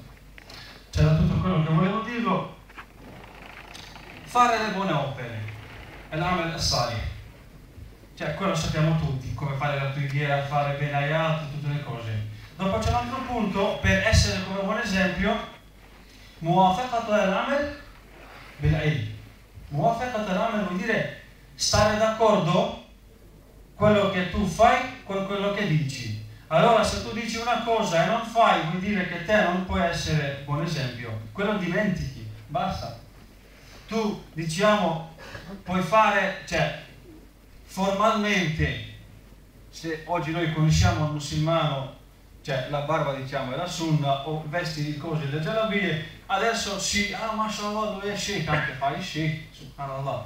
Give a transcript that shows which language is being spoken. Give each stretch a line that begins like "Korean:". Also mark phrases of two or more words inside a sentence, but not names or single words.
Italian: C'era tutto quello che volevo dirlo. Fare le buone opere è l'
Arabic: عمل الصالح,
Italian: cioè quello sappiamo tutti, come fare la preghiera, fare bene agli altri, tutte le cose. Dopo c'è un altro punto per essere come buon esempio,
Arabic: موافقة العمل بالعلم. موافقة العمل
Italian: vuol dire stare d'accordo quello che tu fai con quello che dici. Allora se tu dici una cosa e non fai, vuol dire che te non puoi essere buon esempio, quello dimentichi, basta. Tu, diciamo, puoi fare, formalmente, se oggi noi conosciamo il musulmano, la barba, diciamo, è la sunna, o vesti di cose, le jalabie, adesso sì, mashallah, lui è sheikh, anche fa il sheikh, subhanallah.